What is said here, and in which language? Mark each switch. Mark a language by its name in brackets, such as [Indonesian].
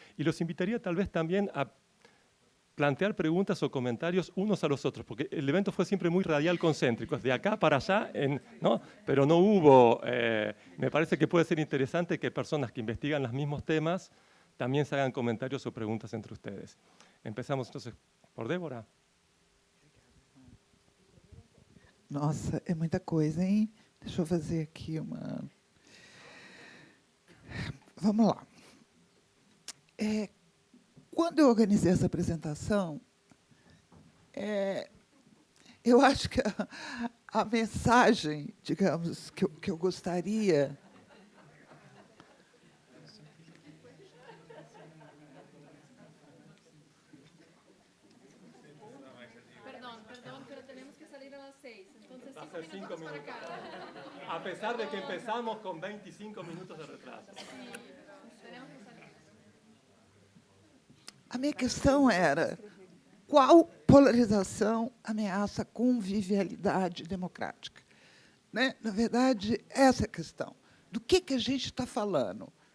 [Spanish] Y los invitaría tal vez también a plantear preguntas o comentarios unos a los otros, porque el evento fue siempre muy radial concéntrico, es de acá para allá, ¿no? Pero no hubo, me parece que puede ser interesante que personas que investigan los mismos temas también se hagan comentarios o preguntas entre ustedes. Empezamos entonces por Débora. [Portuguese] Nossa, é muita coisa, hein? Deixa eu fazer aqui uma... Vamos lá. Quando eu organizei essa apresentação, eu acho que a mensagem, digamos, que eu gostaria... [Spanish] Perdão, pero tenemos que salir a las 6. Entonces, Va a ser 5 minutos. A pesar de que empezamos con 25 minutos de retraso. [Portuguese] A minha questão era qual polarização ameaça a convivialidade democrática. Né? Na verdade, essa é a questão. Do que a gente está falando?